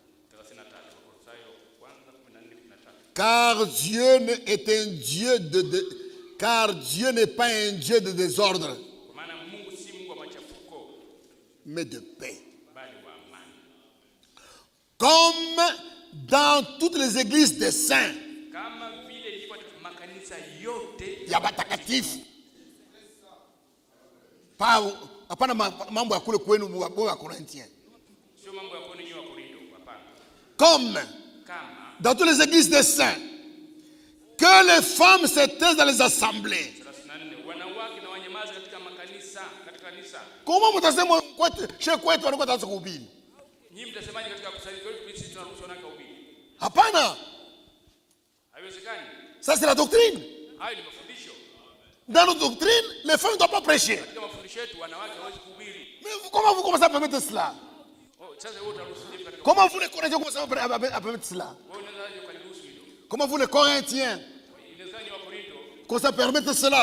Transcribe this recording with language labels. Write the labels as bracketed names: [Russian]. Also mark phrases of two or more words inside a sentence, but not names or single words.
[French] Car Dieu n'est pas un Dieu de désordre, mais de paix. Comme dans toutes les églises des saints, il y a batakatifu. [Swahili] Hapana mambo ya kule kwenu wa Corinthiens. [French] Comme dans toutes les églises des saints, que les femmes se taisent dans les assemblées. Comment vous dites chez quoi tu vas dans kuhubiri? Hapana. Ça c'est la doctrine. Dans notre doctrine, les femmes ne doivent pas prêcher. Mais comment vous commencez à permettre cela? Comment vous les Corinthiens commencez à permettre cela? Comment vous les Corinthiens commencez à permettre cela?